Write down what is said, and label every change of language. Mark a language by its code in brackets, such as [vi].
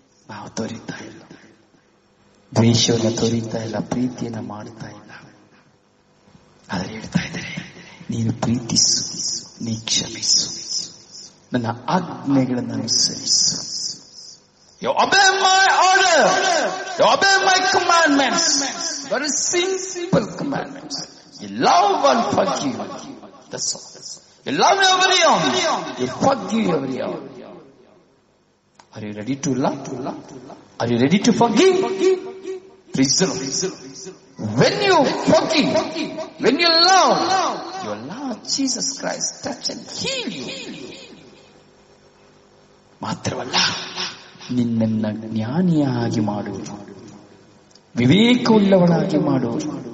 [kn] ನಾವು ತೋರಿತಾ ಇಲ್ಲ, ದ್ವೇಷವನ್ನು ತೋರಿತಾ ಇಲ್ಲ, ಪ್ರೀತಿಯನ್ನು ಮಾಡ್ತಾ ಇಲ್ಲ. ಆದರೆ ಹೇಳ್ತಾ ಇದ್ದಾರೆ, ನೀನು ಪ್ರೀತಿಸು, ನೀ ಕ್ಷಮಿಸು, ನನ್ನ ಆಜ್ಞೆಗಳನ್ನು ಅನುಸರಿಸು. [en] You obey my order. You obey my commandments. Very simple commandments. You love and forgive. That's all. You love every one. You forgive every one. Are you ready to love? Are you ready to forgive? Praise the Lord. When you forgive, when you love, your Lord Jesus Christ touch and heal you. [kn] ಮಾತ್ರವಲ್ಲ, ನಿನ್ನನ್ನ ಜ್ಞಾನಿಯಾಗಿ ಮಾಡುವುದು, ವಿವೇಕವುಳ್ಳವಳಾಗಿ ಮಾಡುವುದು.